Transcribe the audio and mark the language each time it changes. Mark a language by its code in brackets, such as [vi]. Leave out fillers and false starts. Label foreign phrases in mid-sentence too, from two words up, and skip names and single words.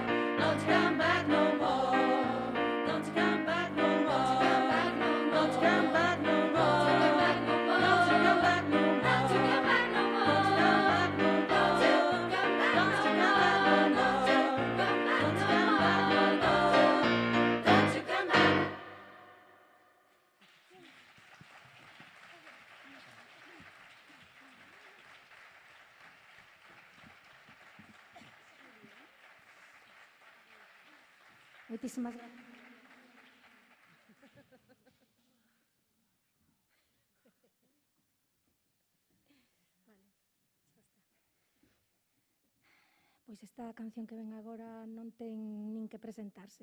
[en] Don't you come back no more. Don't you come back no more. Don't you come back no more. Don't you come back no more. Don't you come back no more. Don't you come back no more. Don't you come back no more. Don't you come back no more. Don't you come back no more. Don't you come back. [gl] Moitísimas gracias. Pois esta canción que ven agora non ten nin que presentarse.